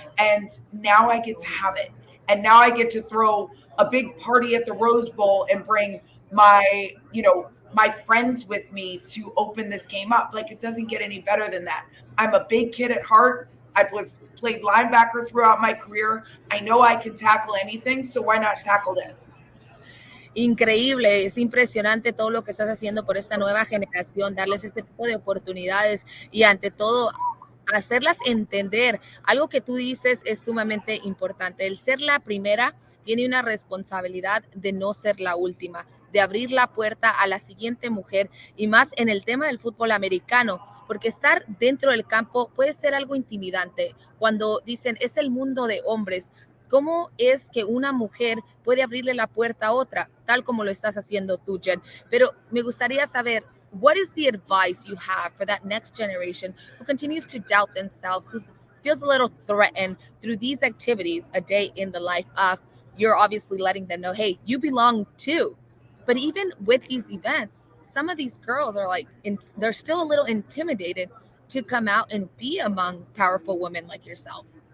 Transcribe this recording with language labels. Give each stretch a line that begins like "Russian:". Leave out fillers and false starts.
English: And now I get to have it. And now I get to throw a big party at the Rose Bowl and bring my friends with me to open this game up. Like, it doesn't get any better than that. I'm a big kid at heart. I played linebacker throughout my career. I know I can tackle anything, so why not tackle this?
Spanish: Increíble, es impresionante todo lo que estás haciendo por esta nueva generación, darles este tipo de oportunidades y ante todo hacerlas entender. Algo que tú dices es sumamente importante. El ser la primera tiene una responsabilidad de no ser la última, de abrir la puerta a la siguiente mujer y más en el tema del fútbol americano, porque estar dentro del campo puede ser algo intimidante. Cuando dicen es el mundo de hombres, ¿cómo es que una mujer puede abrirle la puerta a otra? Tal como lo estás haciendo tú, Jen. Pero me gustaría saber,
English: what is the advice you have for that next generation who continues to doubt themselves, who feels a little threatened through these activities, a day in the life of? You're obviously letting them know, hey, you belong too. But even with these events, some of these girls are they're still a little intimidated to come out and be among powerful women like yourself.